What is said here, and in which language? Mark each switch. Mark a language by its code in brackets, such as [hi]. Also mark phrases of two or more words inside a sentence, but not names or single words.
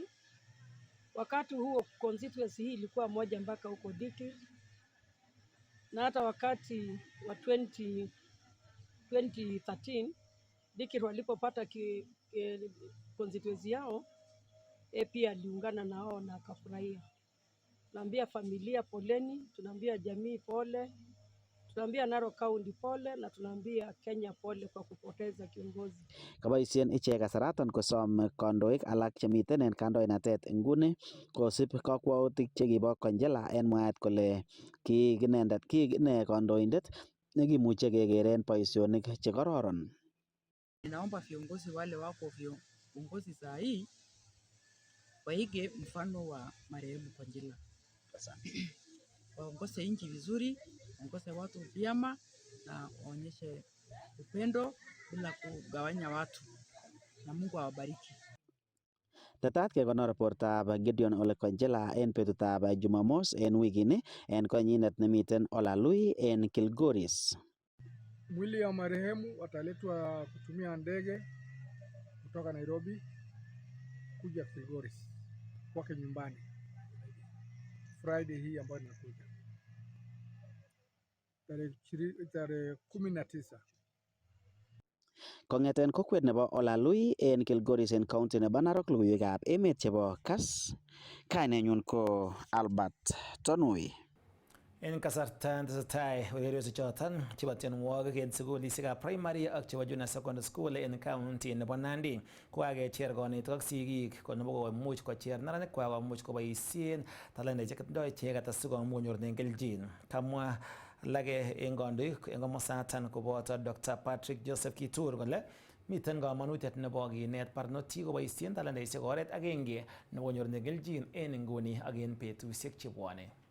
[sw] Wakati huo constituency hii ilikuwa moja mpaka huko Dikir, na hata wakati wa 2013 Dikir walipopata constituency yao, pia aliungana na wao na akafurahia. Tunaambia familia poleni, tunaambia jamii pole, tunaambia Narok County pole, na tunaambia Kenya pole kwa kupoteza kiongozi. [kln] Kaboisien ichek kasaraton kosom kandoik alak chemiten en kandoinatet nguni kosib kakwautik chekibo Konchela en mwaet kole ki ine kandoindet nekimuche kekeren boisionik chekororon. [sw] Ninaomba viongozi wale wako viongozi saa hii waige mfano wa marehemu Konchela. Waongoze nchi vizuri, waongoze watu vyema na waonyeshe upendo bila kugawanya watu, na Mungu awabariki. [kln] Tetat kekonor bortab Gideon Ole Konchela en betutab Jumamos en wikini en konyinet nemiten Olalui en Kilgoris. [sw] Mwili ya marehemu wataletwa kutumia ndege kutoka Nairobi kuja Kilgoris kwake nyumbani Friday hii ambayo inakuja tarehe 19. [kln] Kong'eten kokwet nebo Olalui en Kilgoris en county nebo Narok, logoiwekab emet chebo Kass, kainenyun ko Albert Tonui. En kasarta tesetai ureriosiek choton chebo tienwogik en sukulisiekab primary ak chebo [en] junior secondary school [kln] en county nebo Nandi kokakecher konetik ak sigik komuch kocher neranik komuch koboisien talentaisiek chetindoi icheket asikomuch konyorunen kelchin. Kamwa alage en kandoik en komosaton koboto Dr. Patrick Joseph Kitur kole miten kamanutiet nebo kinet barnotik koboisien talentaisiek oret agenge nebo konyorunen kelchin en nguni ak en betusiek chebwone.